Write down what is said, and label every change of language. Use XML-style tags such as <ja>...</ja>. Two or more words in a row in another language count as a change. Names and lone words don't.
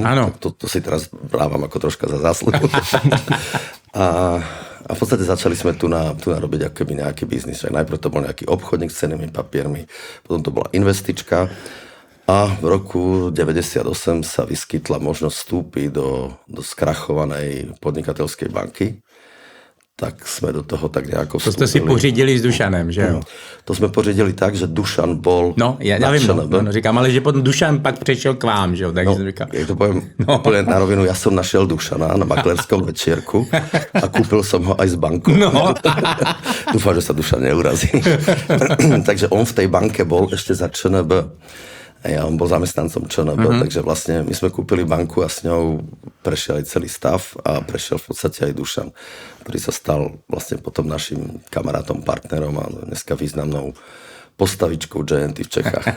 <sk>To si teraz brávam ako troška za zásluhu. A v podstate začali sme tu robiť akoby nejaký biznis. Najprv to bol nejaký obchodník s cennými papiermi, potom to bola investička a v roku 98 sa vyskytla možnosť vstúpiť do skrachovanej podnikateľskej banky. Tak sme do toho tak nejako vstúpili.</sk> <cs>To ste si pořídili s Dušanem, že jo? To jsme pořídili tak, že Dušan bol... No, já vím, říkám, ale že potom Dušan pak přešel k vám, že jo? Tak jsem říkal.</cs> <sk>Jak to poviem úplne na rovinu, ja som našiel Dušana na maklerskom večierku a kúpil som ho aj z banku. No. Dúfam, že sa Dušan neurazí. Takže on v tej banke bol ešte za ČNB. Ja, on bol zamestnancom ČNB, takže vlastne my sme kúpili banku a s ňou prešiel aj celý stav a prešiel v podstate aj Dušan, ktorý sa stal vlastne potom našim kamarátom, partnerom a dneska významnou postavičkou GNT v Čechách.</sk>